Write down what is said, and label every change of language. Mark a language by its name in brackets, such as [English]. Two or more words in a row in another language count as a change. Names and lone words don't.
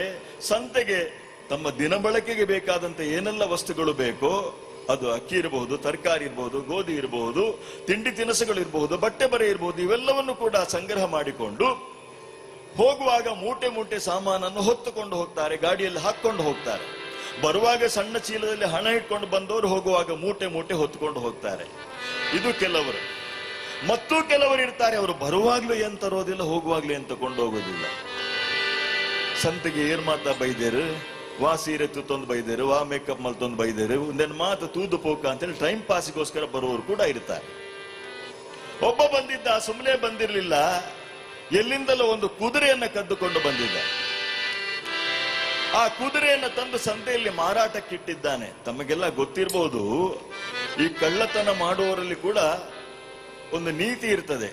[Kannada] ಸಂತೆಗೆ ತಮ್ಮ ದಿನಬಳಕೆಗೆ ಬೇಕಾದಂತ ಏನೆಲ್ಲ ವಸ್ತುಗಳು ಬೇಕೋ, ಅದು ಅಕ್ಕಿ ಇರಬಹುದು, ತರಕಾರಿ ಇರಬಹುದು, ಗೋಧಿ ಇರಬಹುದು, ತಿಂಡಿ ತಿನಿಸುಗಳು ಇರಬಹುದು, ಬಟ್ಟೆ ಬರೆ ಇರಬಹುದು, ಇವೆಲ್ಲವನ್ನು ಕೂಡ ಸಂಗ್ರಹ ಮಾಡಿಕೊಂಡು ಹೋಗುವಾಗ ಮೂಟೆ ಮೂಟೆ ಸಾಮಾನನ್ನು ಹೊತ್ತುಕೊಂಡು ಹೋಗ್ತಾರೆ, ಗಾಡಿಯಲ್ಲಿ ಹಾಕೊಂಡು ಹೋಗ್ತಾರೆ. ಬರುವಾಗ ಸಣ್ಣ ಚೀಲದಲ್ಲಿ ಹಣ ಇಟ್ಕೊಂಡು ಬಂದವರು ಹೋಗುವಾಗ ಮೂಟೆ ಮೂಟೆ ಹೊತ್ತುಕೊಂಡು ಹೋಗ್ತಾರೆ. ಇದು ಕೆಲವರು. ಮತ್ತೂ ಕೆಲವರು ಇರ್ತಾರೆ, ಅವರು ಬರುವಾಗ್ಲೂ ಏನ್ ತರೋದಿಲ್ಲ, ಹೋಗುವಾಗ್ಲೂ ಏನ್ ತಕೊಂಡು ಹೋಗೋದಿಲ್ಲ. [Tulu] ಸಂತೆಗೆ ಏನ್ ಮಾತಾ ಬೈದೇರು, ವಾ ಸೀರೆ ತಂದು ಬೈದೇರು, ವಾ ಮೇಕಪ್ ಮಲ್ ತಂದು ಬೈದೇರು, ಒಂದೇನು ಮಾತು ತೂದು ಪೋಕ [Kannada] ಅಂತೇಳಿ ಟೈಮ್ ಪಾಸ್ಗೋಸ್ಕರ ಬರುವವರು ಕೂಡ ಇರ್ತಾರೆ. ಒಬ್ಬ ಬಂದಿದ್ದ, ಸುಮ್ಮನೆ ಬಂದಿರ್ಲಿಲ್ಲ, ಎಲ್ಲಿಂದಲೂ ಒಂದು ಕುದುರೆಯನ್ನ ಕದ್ದುಕೊಂಡು ಬಂದಿದ್ದ. ಆ ಕುದುರೆಯನ್ನ ತಂದು ಸಂತೆಯಲ್ಲಿ ಮಾರಾಟಕ್ಕಿಟ್ಟಿದ್ದಾನೆ. ತಮಗೆಲ್ಲ ಗೊತ್ತಿರಬಹುದು, ಈ ಕಳ್ಳತನ ಮಾಡುವವರಲ್ಲಿ ಕೂಡ ಒಂದು ನೀತಿ ಇರ್ತದೆ.